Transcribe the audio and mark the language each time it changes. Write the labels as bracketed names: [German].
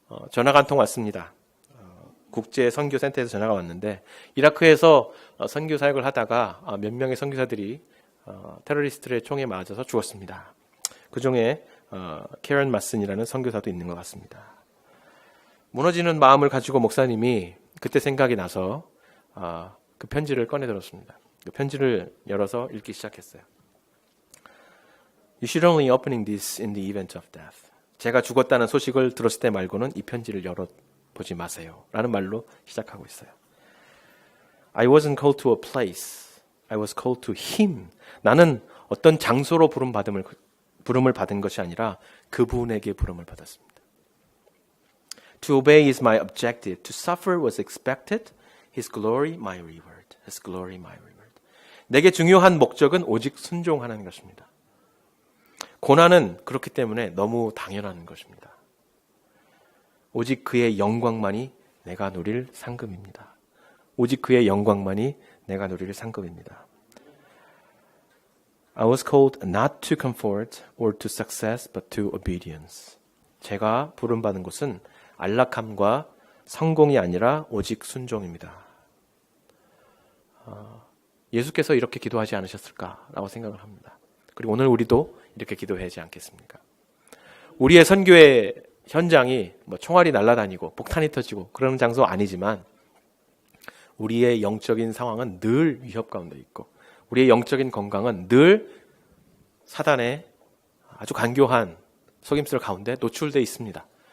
[Korean] 전화가 한 통 왔습니다. 국제 선교센터에서 전화가 왔는데 이라크에서 선교 사역을 하다가 몇 명의 선교사들이 테러리스트의 총에 맞아서 죽었습니다. 그 중에 캐런 마슨이라는 선교사도 있는 것 같습니다. 무너지는 마음을 가지고 목사님이 그때 생각이 나서 그 편지를 꺼내 들었습니다. 그 편지를 열어서 읽기 시작했어요. [English] You should only opening this in the event of death. [Korean] 제가 죽었다는 소식을 들었을 때 말고는 이 편지를 열어보지 마세요. 라는 말로 시작하고 있어요. [English] I wasn't called to a place. I was called to him. [Korean] 나는 어떤 장소로 부름을 받은 것이 아니라 그분에게 부름을 받았습니다. [English] To obey is my objective. To suffer was expected. His glory, my reward. His glory, my reward. [Korean] 내게 중요한 목적은 오직 순종하는 것입니다. 고난은 그렇기 때문에 너무 당연한 것입니다. 오직 그의 영광만이 내가 누릴 상급입니다. 오직 그의 영광만이 내가 누릴 상급입니다. [English] I was called not to comfort or to success, but to obedience. [Korean] 제가 부름받은 곳은 안락함과 성공이 아니라 오직 순종입니다. 예수께서 이렇게 기도하지 않으셨을까라고 생각을 합니다. 그리고 오늘 우리도 이렇게 기도하지 않겠습니까? 우리의 선교의 현장이 뭐 총알이 날아다니고 폭탄이 터지고 그런 장소 아니지만 우리의 영적인 상황은 늘 위협 가운데 있고 우리의 영적인 건강은 늘 사단의 아주 간교한 속임수 가운데 노출되어 있습니다.